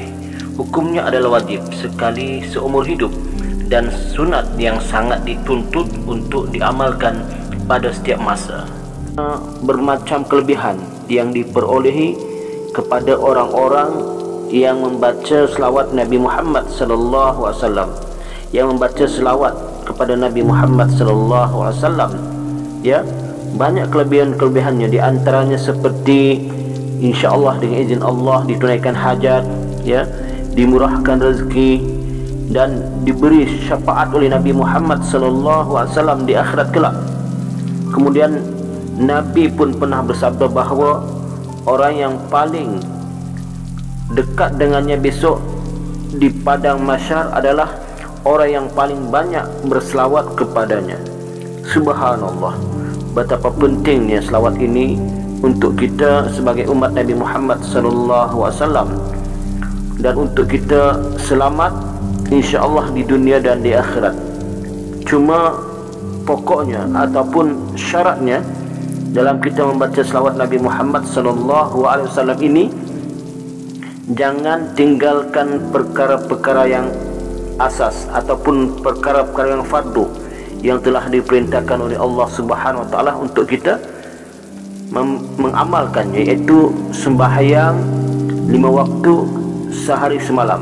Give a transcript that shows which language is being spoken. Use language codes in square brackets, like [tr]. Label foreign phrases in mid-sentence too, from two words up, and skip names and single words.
[ms] Hukumnya adalah wajib sekali seumur hidup dan sunat yang sangat dituntut untuk diamalkan pada setiap masa. Bermacam kelebihan yang diperolehi kepada orang-orang yang membaca selawat Nabi Muhammad [ar] صلى الله عليه وسلم, [ms] yang membaca selawat kepada Nabi Muhammad [ar] صلى الله عليه وسلم, [ms] ya, banyak kelebihan-kelebihannya. Di antaranya seperti [ar] إن شاء الله [ms] dengan izin Allah ditunaikan hajat, ya, dimurahkan rezeki dan diberi syafaat oleh Nabi Muhammad [ar] صلى الله عليه وسلم [ms] di akhirat kelak. Kemudian Nabi pun pernah bersabda bahawa orang yang paling dekat dengannya besok di padang mahsyar adalah orang yang paling banyak berselawat kepadanya. Subhanallah, betapa pentingnya selawat ini untuk kita sebagai umat Nabi Muhammad [ar] صلى الله عليه وسلم, [ms] dan untuk kita selamat [ar] إن شاء الله [ms] di dunia dan di akhirat. Cuma pokoknya ataupun syaratnya dalam kita membaca selawat Nabi Muhammad [ar] صلى الله عليه وسلم [ms] ini, jangan tinggalkan perkara-perkara yang asas ataupun perkara-perkara yang fardu yang telah diperintahkan oleh Allah [ar] سبحانه وتعالى [ms] untuk kita mengamalkannya, iaitu sembahyang 5 waktu sehari semalam.